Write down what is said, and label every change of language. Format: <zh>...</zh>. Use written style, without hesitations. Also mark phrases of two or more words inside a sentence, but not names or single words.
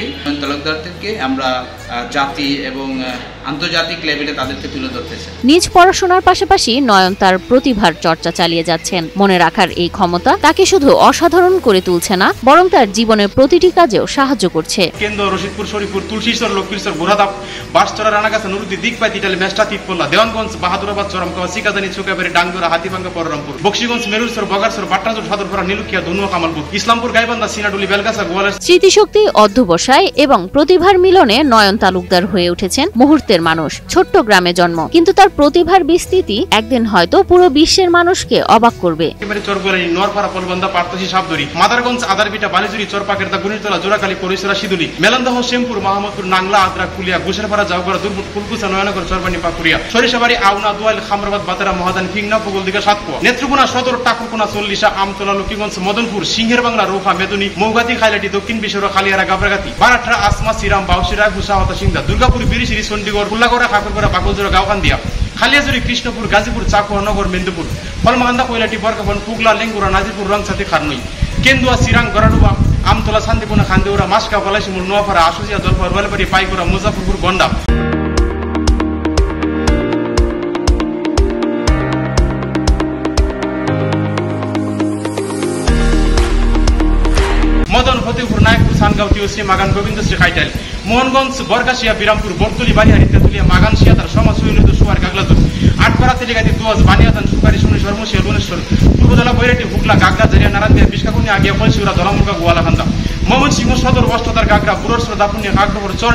<bn>নয়ন তালুকদারদেরকে আমরা জাতি এবং আন্তর্জাতিক লেভেলে তাদেরকে তুলে ধরতে চাই। নিজ পড়াশোনার পাশাপাশি নয়ন তার প্রতিভার চর্চা চালিয়ে যাচ্ছেন। মনে রাখার এই ক্ষমতা তাকে শুধু অসাধারণ করে তুলছে না, বরং তার জীবনের প্রতিটি কাজেও সাহায্য করছে। কেন্দ্র, রশিদপুর, শরীফপুর, তুলসীশ্বর, লক্ষ্মীশ্বর, গোরাদাপ, বাসচরা, রানাগাছা, নুরুদ্দি, দিকপাই, তিটালি, মেষ্টা, তিতপল্লা, দেওয়ানগঞ্জ, বাহাদুরাবাদ, চরমকাওয়া, সিকাজানি, চুকাবাড়ি, ডাঙ্গুরা, হাতিভাঙ্গা, পররামপুর, বক্সিগঞ্জ, মেরুলসর, বগারসর, বাট্টাজোর, সাদরপাড়া, নীলুকিয়া, ধনুয়া, কামালপুর, ইসলামপুর, গাইবান্ধা, সিনাডুলি, বেলগাছা, গোয়ালের। স্মৃতিশক্তি, অধ্যবসায় এবং প্রতিভার মিলনে নয়ন তালুকদার হয়ে উঠেছেন মুহূর্তের মানুষ। ছোট্ট গ্রামে জন্ম, কিন্তু তার প্রতিভার বিস্তৃতি একদিন হয়তো পুরো বিশ্বের মানুষকে অবাক করবে। চরগোলানি, নোয়ারপাড়া, পলবন্দা, পার্তসী, সাবদরি, মাদারগঞ্জ, আদারবিটা, বালিজুরি, চরপাকেরদা, গুনিরতলা, জোড়াকালী, পরিসরা, সিদুলি, মেলান্দহ, শ্যামপুর, মাহমুদপুর, নাংলা, আদ্রা, কুলিয়া, গুসেরপাড়া, জাউগড়া, দুর্বুট, ফুলকুচা, নয়নগর, চরবানি, পাকুড়িয়া, সরিষাবাড়ি, আউনা, দুয়াইল, খামরাবাদ, বাতেরা, মহাদান, ফিংনা, ফগলদিঘা, সাতকুয়া, নেত্রকোনা সদর, টাকুরকোনা, চল্লিশা, আমতলা, লক্ষ্মীগঞ্জ, মদনপুর, সিংহের বাংলা, রোহা, মেদুনি, মৌগাতি, খাইলাটি, দক্ষিণ বিশ্বরা, খালিয়ারা, গাবরাগাতি, বারাট্রা, আসমা, সিরাম, বাউসিরা, হুসাহতা, সিংদা, দুর্গাপুর, বিরিশিরি, চন্ডীগড়, ফুল্লাগড়া, খাকুরগড়া, বাকলজোড়া, গাওখান্দিয়া, খালিয়াজুরি, কৃষ্ণপুর, গাজীপুর, চাকুয়া, নগর, মেদিনীপুর, ফলমাকান্দা, কৈলাটি, বরকাবন, পুগলা, লেঙ্গুরা, নাজিপুর, রংসাতি, খারনুই, কেন্দুয়া, সিরাং, গরাডুবা, আমতলা, শান্তিপুনা, খান্দিউরা, মাসকা, পলাশিমুল, নোয়াপাড়া, আশুজিয়া, জলপাইগুড়ি, রোয়ালবাড়ি, পাইকোড়া, মুজাফরপুর, গন্ডা। মদন, ফতেপুর, নায়কপুর, সানগাঁও, তিউসি, মাগান, গোবিন্দশ্রী, খাইটাইল, মোহনগঞ্জ, বরকাশিয়া, বিরামপুর, বরতলি, বালিহারি, তেতুলিয়া, মাগান, শিয়াতার, সমাজ, সৈনিত, সুয়ার, গাগলাজুর, আটপাড়া, তেলিগাতি, দুয়াজ, বানিয়াদান, সুপারি, শুনেশ্বর, মুশিয়া, লুনেশ্বর, পূর্বদলা, বৈরাটি, হুগলা, গাগরা, জারিয়া, নারায়ণদিয়া, বিশকাকুনিয়া, আগিয়া, ফলসিউরা, দলামুরগা, গোয়ালাখান্দা, ময়মনসিংহ সদর, অষ্টতার, গাগরা, বুড়রসর, দাপুনিয়া, কাকডোবর, চর,</bn>